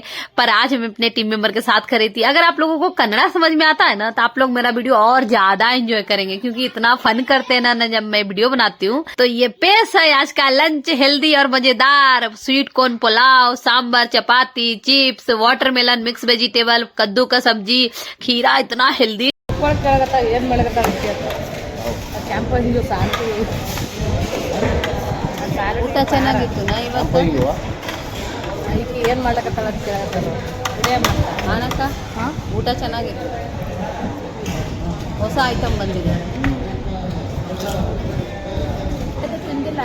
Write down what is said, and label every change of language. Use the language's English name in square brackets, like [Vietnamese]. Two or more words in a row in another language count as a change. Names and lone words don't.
[Hindi] पर आज मैं अपने [English] team member [Hindi] के साथ खा रही थी। अगर आप लोगों को कन्नड़ा समझ में आता है ना, तो आप लोग मेरा वीडियो और ज्यादा एंजॉय करेंगे, क्योंकि इतना फन करते हैं ना जब मैं वीडियो बनाती हूँ। तो ये पेश है आज का लंच, हेल्दी और मजेदार। [English] sweet corn [Hindi] पुलाव, सांबर, चपाती, चिप्स, वाटरमेलन, [English] mix vegetable, [Hindi] कद्दू का सब्जी, खीरा, इतना हेल्दी। [Kannada] ಊಟ ಚೆನ್ನಾಗಿತ್ತು ನಾ ಇವತ್ತು. ಈಕೆ ಏನು ಮಾಡ್ಲಕತ್ತಾಳ ಅಂತ ಕೇಳಕತ್ತಾರ. ಆನಕ್ಕ ಊಟ ಚೆನ್ನಾಗಿತ್ತು. ಹೊಸ ಐಟಮ್ ಬಂದಿದೆ. ತಿಂದಿಲ್ಲ?